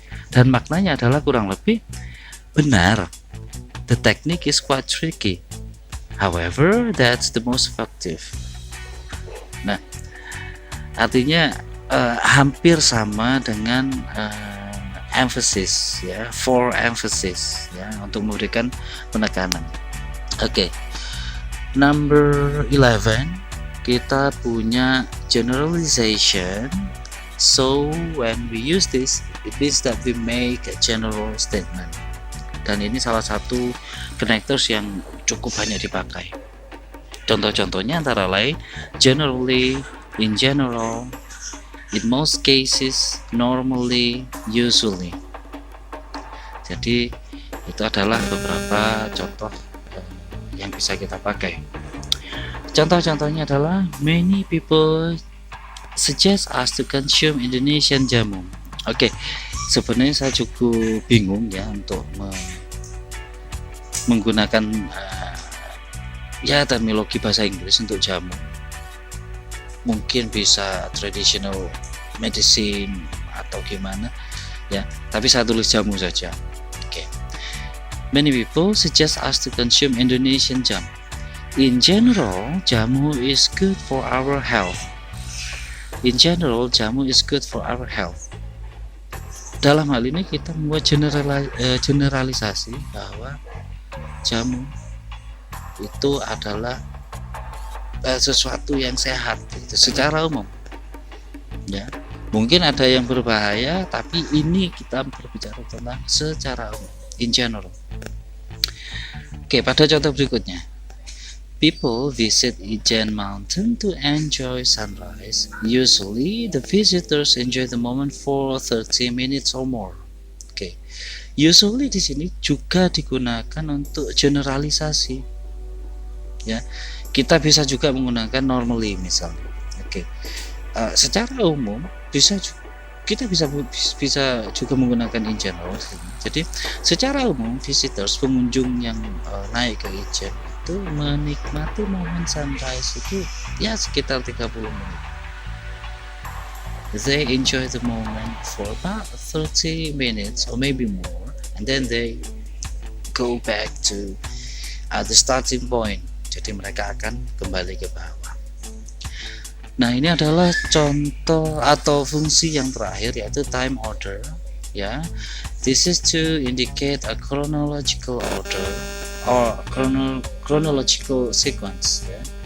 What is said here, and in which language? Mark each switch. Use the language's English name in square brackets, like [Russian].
[Indonesian] Dan maknanya adalah kurang lebih benar. [English] The technique is quite tricky, however, that's the most effective. [Indonesian] Nah, artinya hampir sama dengan emphasis, ya, [English] for emphasis, [Indonesian] ya, untuk memberikan penekanan. Oke. [English] Number 11, [Indonesian] kita punya generalization. [English] So when we use this, it means that we make a general statement. [Indonesian] Dan ini salah satu connectors yang cukup banyak dipakai. Contoh-contohnya antara lain [English] generally, in general, in most cases, normally, usually. [Indonesian] Jadi itu adalah beberapa contoh yang bisa kita pakai. Contoh-contohnya adalah [English] many people suggest us to consume Indonesian jamu. [Indonesian] Oke, sebenarnya saya cukup bingung ya untuk menggunakan ya terminologi bahasa Inggris untuk jamu. Mungkin bisa [English] traditional medicine [Indonesian] atau gimana ya, tapi saya tulis jamu saja. Oke. [English] Many people suggest us to consume Indonesian jamu. In general, jamu is good for our health. In general, jamu is good for our health. [Indonesian] Dalam hal ini kita membuat generalisasi bahwa jamu itu adalah sesuatu yang sehat itu secara umum. Ya, mungkin ada yang berbahaya, tapi ini kita berbicara tentang secara umum, [English] in general. [Indonesian] Oke, pada contoh berikutnya. [English] People visit Ijen Mountain to enjoy sunrise. Usually, the visitors enjoy the moment for 30 minutes or more. [Indonesian] Oke. Usually di sini juga digunakan untuk generalisasi. Ya. Kita bisa juga menggunakan normally misalnya. Oke. Secara umum kita bisa juga menggunakan [English] in general. [Indonesian] Jadi, secara umum visitors, pengunjung yang naik ke Ijen itu menikmati momen sunrise itu ya sekitar 30 menit. [English] They enjoy the moment for about 30 minutes or maybe more, and then they go back to the starting point. [Indonesian] Jadi mereka akan kembali ke bawah. Nah, ini adalah contoh atau fungsi yang terakhir, yaitu time order ya. [English] This is to indicate a chronological order or chronological sequence ya.